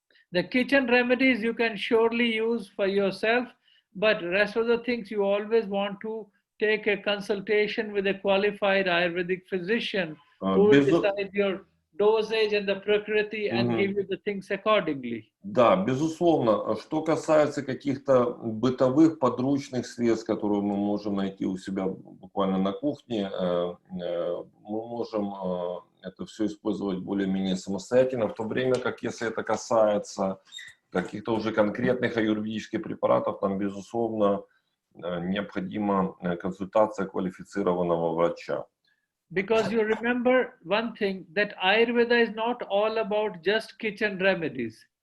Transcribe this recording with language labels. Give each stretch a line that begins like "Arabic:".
English: The kitchen remedies you can surely use for yourself, but rest of the things you always want to take a consultation with a qualified Ayurvedic physician who will decide your dosage and the prakriti and give you the things accordingly.
Russian: Да, безусловно. Что касается каких-то бытовых подручных средств, которые мы можем найти у себя буквально на кухне, мы можем это все использовать более-менее самостоятельно, в то время как если это касается каких-то уже конкретных аюрведических препаратов, там, безусловно, необходима консультация квалифицированного врача.
English: Because you remember one thing, that Ayurveda is not all about just kitchen remedies.